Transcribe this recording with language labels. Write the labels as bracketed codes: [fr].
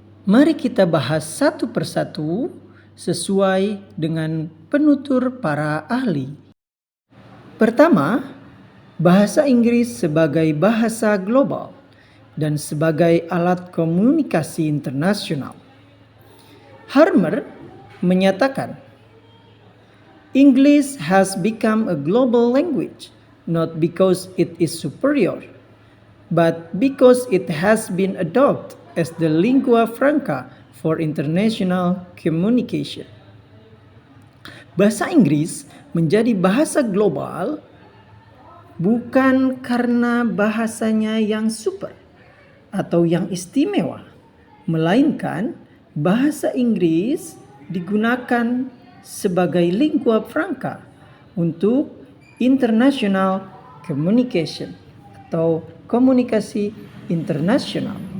[id] Mari kita bahas satu persatu sesuai dengan penutur para ahli. Pertama, bahasa Inggris sebagai bahasa global dan sebagai alat komunikasi internasional. Harmer menyatakan, [en] English has become a global language, not because it is superior, but because it has been adopted as the lingua franca for international communication. [id] Bahasa Inggris menjadi bahasa global bukan karena bahasanya yang super atau yang istimewa, melainkan bahasa Inggris digunakan sebagai lingua franca untuk [en] international communication [id] atau komunikasi internasional.